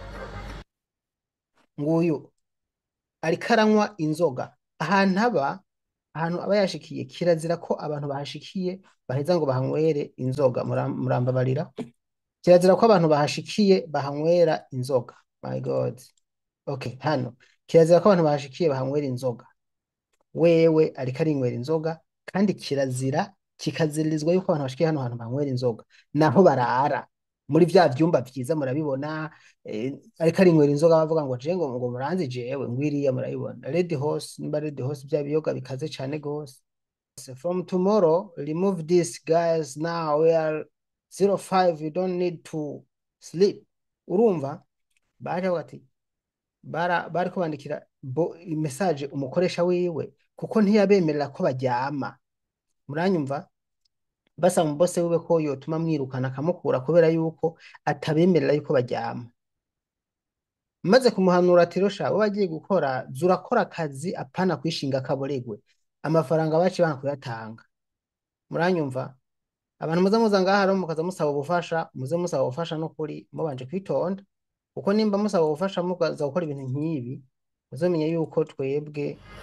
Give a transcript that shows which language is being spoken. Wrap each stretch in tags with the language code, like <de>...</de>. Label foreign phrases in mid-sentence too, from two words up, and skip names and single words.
<rn>nguyu ariko aranywa inzoga ahantu aba yashikiye kirazira ko abantu bahashikiye baheza ngo bahanywere inzoga murambabarira kirazira ko abantu bahashikiye bahanywera inzoga</rn> <en>my god okay</en> <rn>hano kirazira ko abantu bahashikiye bahanywera inzoga wewe ariko arinywera inzoga kandi kirazira kikaziririzwa yuko abantu bashikiye hano hantu bahanywera inzoga naho barara muri vya vyumba vyiza murabibona ariko arinywera inzoga bavuga ngo je ngo muranzi jewe ngwiriya murabibona Red Horse nimba Red</rn> <en>Horse</en> <rn>bya biyoga bikaze cane gose</rn> <en>from tomorrow remove these guys now we are 05 you don't need to sleep</en> <rn>urumva baje bati bari kubandikira message umukoresha wiwe kuko ntiyabemerera ko baryama muranyumva basa mu bose wiwe ko yotuma mwirukana akamukura kubera yuko atabemerera yuko baryama maze kumuhanura ati rosha bo bagiye gukora zurakora akazi apana kwishinga kaboregwe amafaranga baci banka kuyatanga muranyumva abantu muza ngaha rero mukaza musaba ubufasha muze musaba ubufasha no kuri mubanje kwitonda kuko nimba musaba ubufasha mukaza gukora ibintu nk'ibi muzamenye yuko twebwe</rn>